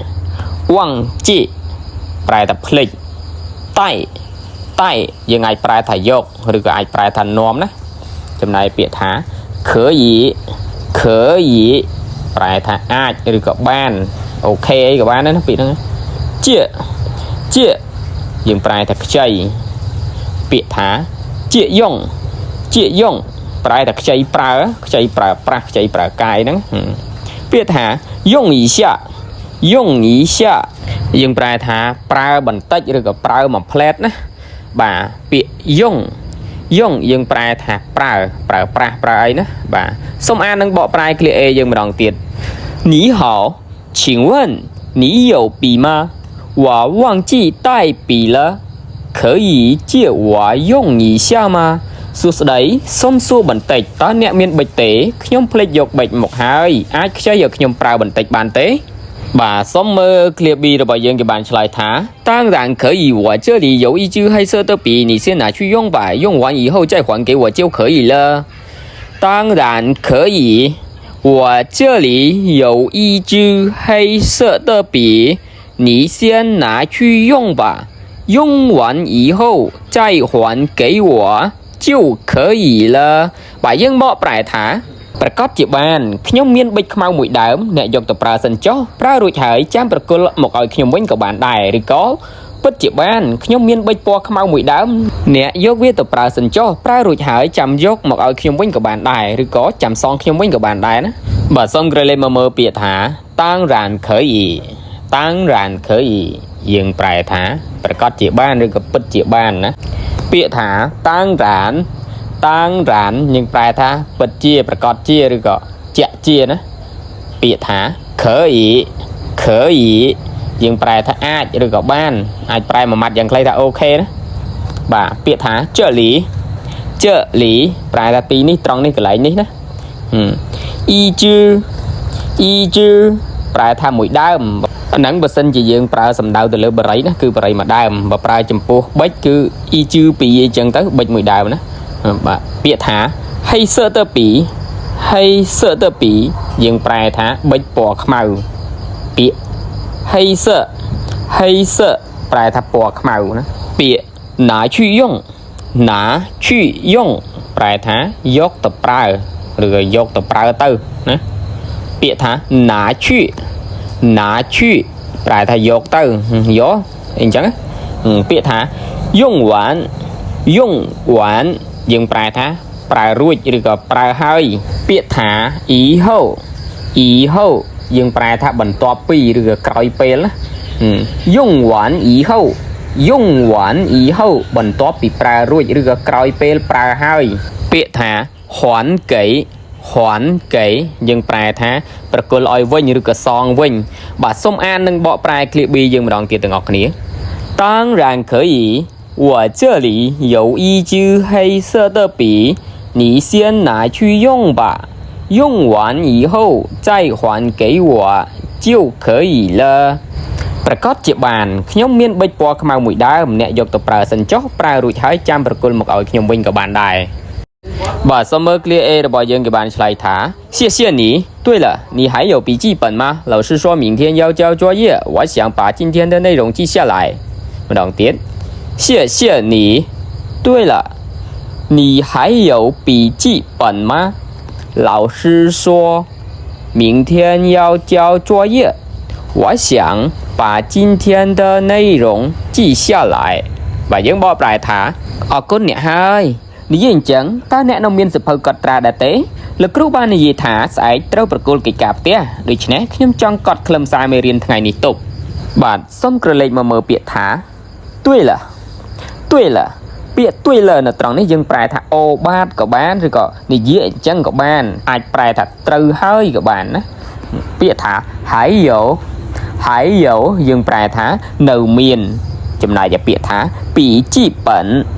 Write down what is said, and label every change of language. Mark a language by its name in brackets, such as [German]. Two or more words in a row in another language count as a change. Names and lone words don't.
[Khmer] ប្រែថាភ្លេចតែយើងអាចប្រែថាយកឬក៏អាចប្រែថានាំណាចំណែកពាក្យថា可以ប្រែថាអាចឬក៏បានអូខេអីក៏បានដែរណាពាក្យហ្នឹងជាយើងប្រែថាខ្ចីពាក្យថាជាយងប្រែថាខ្ចីប្រើប្រាស់ខ្ចីប្រើកាយហ្នឹងពាក្យថាយងអ៊ីសា យើងប្រែថាប្រើបន្តិចឬក៏ប្រើមួយផ្លែតណាបាទពាក្យយងយើងប្រែថាប្រើប្រាស់ប្រើអីណាបាទសូមអាននឹងបកប្រែ clear A យើងម្ដងទៀត [Chinese] 你好请问你有笔吗我忘记带笔了可以借我用一下吗 [Khmer] សួស្តី សូមសួរបន្តិចតើអ្នកមានប៊ិចទេខ្ញុំភ្លេចយកប៊ិចមកហើយអាចខ្ចីឲ្យខ្ញុំប្រើបន្តិចបានទេបាទសូមមើល clear B របស់យើងគេបានឆ្លើយថា [Chinese] 当然可以我这里有一支黑色的笔你先拿去用吧用完以后再还给我就可以了当然可以我这里有一支黑色的笔你先拿去用吧用完以后再还给我就可以了 [Khmer] បាទយើងមកប្រែថាប្រកាសជាបានខ្ញុំមានប៊ិចខ្មៅមួយដើមអ្នកយកទៅប្រើសិនចុះប្រើរួចហើយចាំប្រគល់មកឲ្យខ្ញុំវិញក៏បានដែរឬក៏ពិតជាបានខ្ញុំមានប៊ិចពណ៌ខ្មៅមួយដើមអ្នកយកវាទៅប្រើសិនចុះប្រើរួចហើយចាំយកមកឲ្យខ្ញុំវិញក៏បានដែរឬក៏ចាំសងខ្ញុំវិញក៏បានដែរណាបាទសូមក្រឡេកមកមើលពាក្យថា [Chinese] 当然可以 [Khmer] យើងប្រែថាប្រកាសជាបានឬក៏ពិតជាបានណាពាក្យថា当然យើងប្រែថាពិតជាប្រកាសជាឬ ក៏ជាក់ជាណាពាក្យថា可以យើងប្រែថាអាចឬក៏បានអាចប្រែមួយម៉ាត់យ៉ាងខ្លីថាអូខេណាបាទពាក្យថា这里ប្រែថាទីនេះត្រង់នេះកន្លែងនេះណា一支ប្រែថាមួយដើមហ្នឹងបើសិនជាយើងប្រើសំដៅទៅលើបរិយណាគឺបរិយមួយដើមបើប្រើចំពោះប៊ិចគឺអ៊ីជឺពីអញ្ចឹងទៅប៊ិចមួយដើមណាបាទពាក្យថា [Chinese] 黑色的笔 [Khmer] យើងប្រែថាប៊ិចពណ៌ខ្មៅពាក្យ黑色ប្រែថាពណ៌ខ្មៅណាពាក្យ拿去用ប្រែថាយកទៅប្រើឬក៏យកទៅប្រើទៅណាពាក្យថា拿去ប្រែថាយកទៅយកអញ្ចឹងពាក្យថា用完យើងប្រែថាប្រើរួចឬក៏ប្រើហើយពាក្យថា以后យើងប្រែថាបន្ទាប់ពីឬក៏ក្រោយពេលណា [Chinese] 用完以后 [Khmer] បន្ទាប់ពីប្រើរួចឬក៏ក្រោយពេលប្រើហើយពាក្យថា还给យើងប្រែថាប្រគល់ឲ្យវិញឬក៏សងវិញបាទសូមអាននិងបកប្រែ clear B យើងម្ដងទៀតទាំងអស់គ្នា [Chinese] 当然可以我这里有一支黑色的笔你先拿去用吧用完以后再还给我就可以了 [Khmer] ប្រកាសជាបានខ្ញុំមាន ប៊ិចពណ៌ខ្មៅមួយដើមអ្នកយកទៅប្រើសិនចុះប្រើរួចហើយចាំប្រគល់មកឲ្យខ្ញុំវិញក៏បានដែរបាទសូមមើល clear A របស់យើងគេបានឆ្លើយថា [Chinese] 谢谢你对了你还有笔记本吗老师说明天要交作业我想把今天的内容记下来 [Khmer] ម្ដងទៀត [Chinese] 谢谢你对了你还有笔记本吗老师说明天要交作业我想把今天的内容记下来 [Khmer] បាទយើងបកប្រែថាអរគុណអ្នកហើយនិយាយអញ្ចឹងតើអ្នកនៅ មានសភៅកត់ត្រាដែរទេលោកគ្រូបាននិយាយថាស្អែកត្រូវប្រគល់កិច្ចការផ្ទះដូច្នេះខ្ញុំចង់កត់ខ្លឹមសារមេរៀនថ្ងៃនេះទុកបាទសូមក្រឡេកមកមើលពាក្យថា对了ពាក្យ对了នៅត្រង់នេះយើងប្រែថាអូបាទក៏បានឬក៏និយាយអញ្ចឹងក៏បានអាចប្រែថាត្រូវហើយក៏បានណាពាក្យថា还有យើងប្រែថានៅមានចំណែកឯពាក្យថាពីជីប៉ិន